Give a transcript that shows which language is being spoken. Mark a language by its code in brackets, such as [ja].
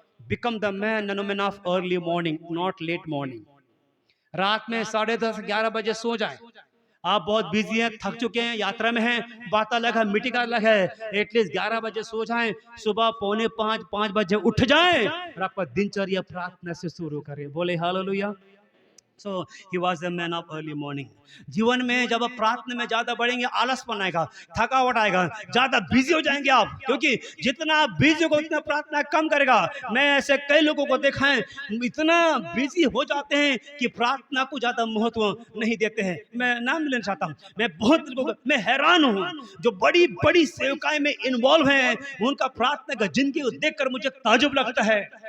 [en] Become the man and woman of early morning, not late morning. [hi] रात में 10:30 11 बजे सो जाएं। आप बहुत बिजी हैं, थक चुके हैं, यात्रा में हैं, बात अलग है, मीटिंग अलग है, एटलीस्ट 11 बजे सो जाएं, सुबह 4:45 बजे उठ जाएं और आपका दिनचर्या प्रार्थना से शुरू करें। बोले hallelujah. [en] So he was a man of early morning. [hi] जीवन में जब आप प्रार्थना में ज्यादा बढ़ेंगे, आलसपन आएगा, थकावट आएगा, ज्यादा बिजी हो जाएंगे आप, क्योंकि जितना आप बिजी हो उतना प्रार्थना कम करेगा। मैं ऐसे कई लोगों को देखा है, इतना बिजी हो जाते हैं कि प्रार्थना को ज्यादा महत्व नहीं देते हैं। मैं नाम लेना चाहता हूँ, मैं बहुत लोगों को मैं हैरान हूँ जो बड़ी बड़ी सेवकाएं में इन्वॉल्व हैं, उनका प्रार्थना का जिंदगी को देखकर मुझे ताजुब लगता है।